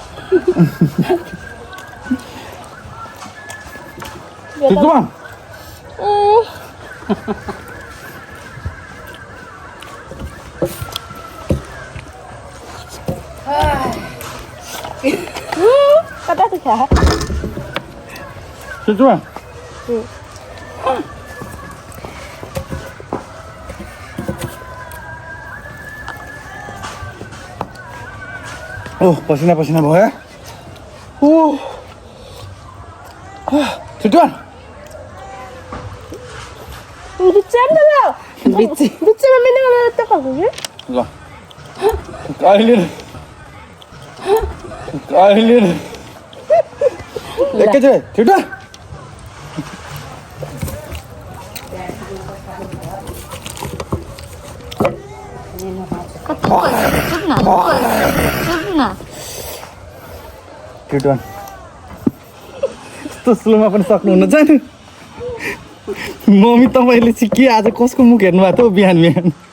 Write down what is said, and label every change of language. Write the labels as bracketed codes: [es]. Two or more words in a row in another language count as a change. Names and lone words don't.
[ms] Come Kata tu kah? [ne] Come Oh, पसिना भयो ओ छिटो [ms] Bicara lah. Bicara mana mana tak apa ke? [ne] ल अहिले एकैचोटि छिटो छिटो यस्तो स्लोमा पनि सक्नुहुन्न जानु मम्मी तपाईँले चाहिँ के आज कसको मुख हेर्नु भएको थियो बिहान बिहान